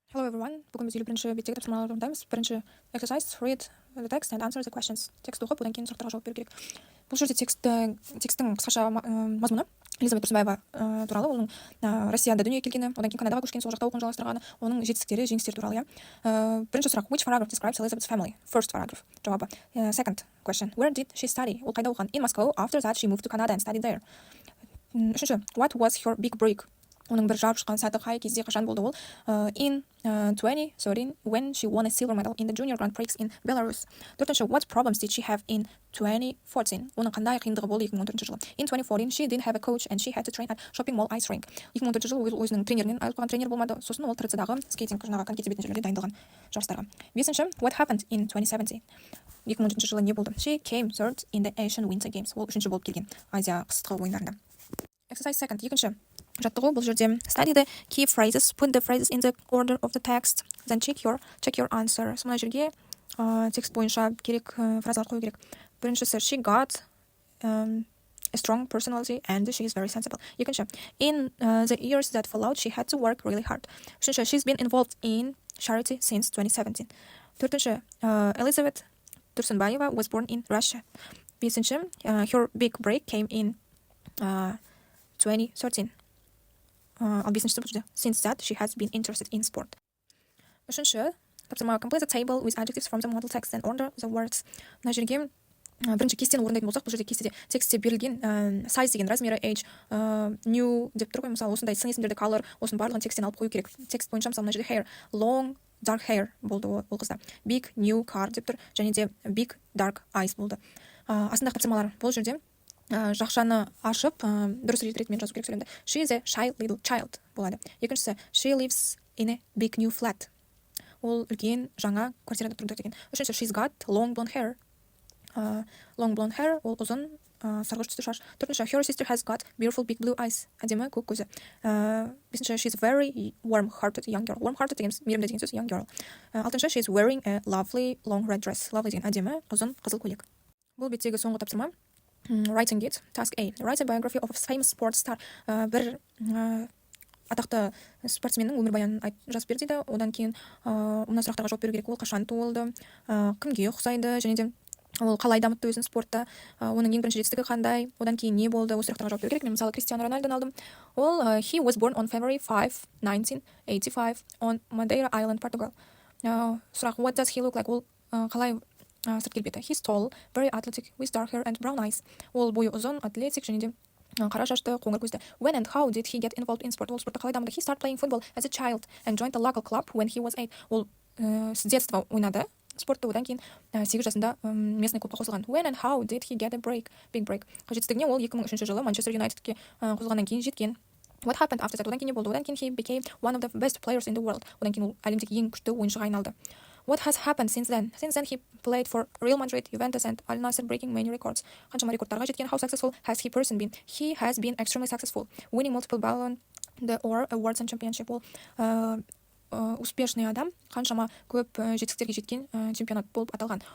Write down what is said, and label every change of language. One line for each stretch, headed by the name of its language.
Kazakh: Бүгін біз 51-ші беттегі тапсырмаларды орындаймыз. Бірінші
English: exercise, read the text and answer the questions.
Kazakh: Текст оқып, одан кейін сұрақтарға жауап беру керек. Бұл жерде текстің қысқаша мазмұны Елизабет Тұрсынбаева туралы, оның Россияда дүниеге келгені, одан кейін Канадаға көшкен, сол жақта оқуын жалғастырғаны, оның жетістіктері, жеңістері туралы. Бірінші сұрақ:
English: Which paragraph describes Elizabeth's family? First paragraph.
Kazakh: Жауабы.
English: Second question: Where did she study?
Kazakh: Ол қайда оқыған?
English: In Moscow. After that, she moved to Canada and studied there.
Kazakh: Үшінші:
English: What was her big break?
Kazakh: Оның бір жарып шыққан сәті қай кезде, қашан болды ол?
English: In 2013, when she won a silver medal in the Junior Grand Prix in Belarus.
Kazakh: Төртінші:
English: What problems did she have in 2014?
Kazakh: Оның қандай қиындығы болды 2014 жылы?
English: In 2014, she didn't have a coach and she had to train at shopping mall ice rink.
Kazakh: 2014 жылы өзінің тренерінен айырылып қалған, тренер болмады. Сосын ол ТРЦ-дағы скейтинг, жаңағы коньки тебетін жерлерде дайындалған жарыстарға.
English: Бесінші: What happened in 2017?
Kazakh: 2017 жылы не болды?
English: She came third in the Asian Winter Games.
Kazakh: Ол үшінші болып келген Азия қысқы ойындарында.
English: Exercise second.
Kazakh: Екінші жаттығу. Бұл жерде
English: study the key phrases, put the phrases in the order of the text, then check your answer.
Kazakh: Мына жерге текст бойынша керек фразалар қою керек. Біріншісі:
English: She got a strong personality and she is very sensible.
Kazakh: Екінші:
English: In the years that followed, she had to work really hard.
Kazakh: Үшінші:
English: She's been involved in charity since 2017.
Kazakh: Төртінші:
English: Elizabeth Тұрсынбаева was born in Russia.
Kazakh: Бесінші:
English: Her big break came in 2013.
Kazakh: Ал бесіншісі бұл жерде:
English: Since that, she has been interested in sport.
Kazakh: Үшінші тапсырма:
English: Complete the table with adjectives from the model text and order the words.
Kazakh: Мына жерге бірінші кестені орындайтын болсақ, бұл жерде кестеде текстте берілген size деген размері, age, new деп тұр ғой. Мысалы, осындай сын есімдерді color, осының барлығын текстен алып қою керек. Текст бойынша мысалы мына жерде hair,
English: long dark hair
Kazakh: болды ол қызда.
English: Big new car
Kazakh: деп тұр, және де
English: big dark eyes
Kazakh: болды. Астындағы тапсырмалар: бұл жерде жақшаны ашып, дұрыс ретімен жазу керек сөйлемді.
English: She is a shy little child
Kazakh: болады. Екіншісі:
English: She lives in a big new flat.
Kazakh: Ол үлкен жаңа квартирада тұрады деген. Үшінші:
English: She's got long blonde hair. Long blonde hair,
Kazakh: ол ұзын сарғыш түсті шаш. Төртінші:
English: Her sister has got beautiful big blue eyes.
Kazakh: Әдемі көк көзі. Бесінші:
English: She's very warm-hearted young girl.
Kazakh: Warm-hearted деген мейірімді деген сөз,
English: young girl.
Kazakh: Алтыншы:
English: She's wearing a lovely long red dress.
Kazakh: Lovely деген әдемі ұзын қызыл көйлек. Бұл беттегі соңғы тапсырма.
English: Writing it. Task A. Write a biography of a famous sports star.
Kazakh: Бір атақты спортсменнің өмірбаянын жазып бер дейді. Одан кейін мына сұрақтарға жауап беру керек. Ол қашан туылды, кімге ұқсайды, және де ол қалай дамытты өзін спортта, оның ең бірінші жетістігі қандай, одан кейін не болды, осы сұрақтарға жауап беру керек. Мен мысалы Кристиано Рональдоны алдым. Ол
English: he was born on February 5, 1985 on Madeira Island, Portugal.
Kazakh: Сұрақ:
English: What does he look like?
Kazakh: Ол қалай сырт келбеті?
English: He's tall, very athletic, with dark hair and brown eyes.
Kazakh: Ол бойы ұзын, атлетик, және де қара шашты, қоңыр көзді.
English: When and how did he get involved in sport?
Kazakh: Ол спортта қалай дамыды?
English: He started playing football as a child and joined the local club when he was 8.
Kazakh: Ол
Russian: с детства
Kazakh: ойнады спортты, одан кейін 8 жасында местный клубқа қосылған.
English: When and how did he get a big break?
Kazakh: Жетістігіне ол 2003 жылы Манчестер Юнайтедке қосылғаннан кейін жеткен.
English: What happened after that?
Kazakh: Одан кейін не болды? Одан кейін
English: he became one of the best players in the world.
Kazakh: Одан кейін ол әлемдегі ең күшті ойыншыға айналды.
English: What has happened since then? Since then he played for Real Madrid, Juventus and Al Nassr, breaking many records.
Kazakh: Қаншама рекордтарға жеткен.
English: How successful has he person been? He has been extremely successful, winning multiple Ballon d'Or awards and championship.
Kazakh: Ол
Russian: успешный
Kazakh: адам, қаншама көп жетістіктерге жеткен чемпионат болып аталған.